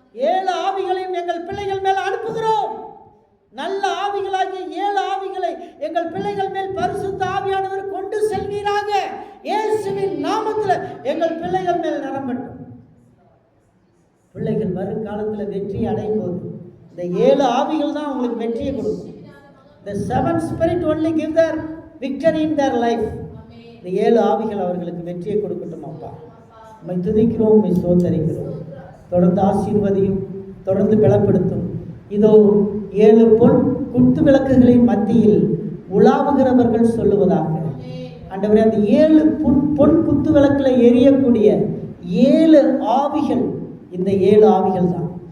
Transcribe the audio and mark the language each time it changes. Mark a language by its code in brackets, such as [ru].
[ta] 7 ஆவிகளையும் எங்கள் பிள்ளைகள் மேல் அனுப்புகிறோம். நல்ல ஆவிகளாகிய 7 ஆவிகளை எங்கள் பிள்ளைகள் மேல் பரிசுத்த ஆவியானவர் கொண்டு செல்வீராக. இயேசுவின் நாமத்தில் எங்கள் பிள்ளைகள் மேல் நிரம்பட்டும். பிள்ளைகள் வருங்காலத்தில் வெற்றி அடையும் போது இந்த 7 ஆவிகள் தான் உங்களுக்கு வெற்றியை கொடுக்கும். [en] The 7 spirit only give their victory in their life. [ta] இந்த 7 ஆவிகள் அவர்களுக்கு வெற்றியை கொடுக்கட்டும் அப்பா. உம்மை துதிக்கிறோம், உம்மை ஸ்தோத்திரிக்கிறோம். தொடர்ந்து ஆசீர்வதியும், தொடர்ந்து பலப்படுத்தும். இதோ 7 பொன் குத்து விளக்குகளின் மத்தியில் உலாவுகிறவர்கள் சொல்லுவதாக. ஆண்டவரே, அந்த 7 பொன் குத்து விளக்கில் எரியக்கூடிய 7 ஆவிகள் இந்த 7 ஆவிகள் தான்.